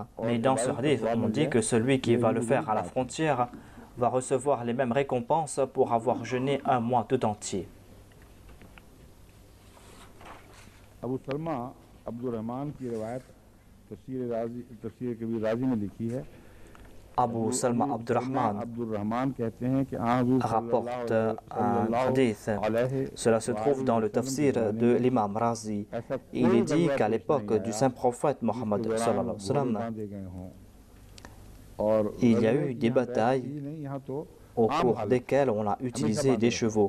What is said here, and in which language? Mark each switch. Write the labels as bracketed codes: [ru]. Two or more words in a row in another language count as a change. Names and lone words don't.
[fr] Mais dans ce hadith, on dit que celui qui va le faire à la frontière va recevoir les mêmes récompenses pour avoir jeûné un mois tout entier. [ur] Abu Salma Abdurrahman کی روایت تفسیر کبیر رازی میں لکھی ہے. [fr] Abu Salma Abdurrahman rapporte un hadith. Cela se trouve dans le tafsir de l'imam Razi. Il est dit qu'à l'époque du saint prophète Mohammed, il y a eu des batailles au cours desquelles on a utilisé des chevaux.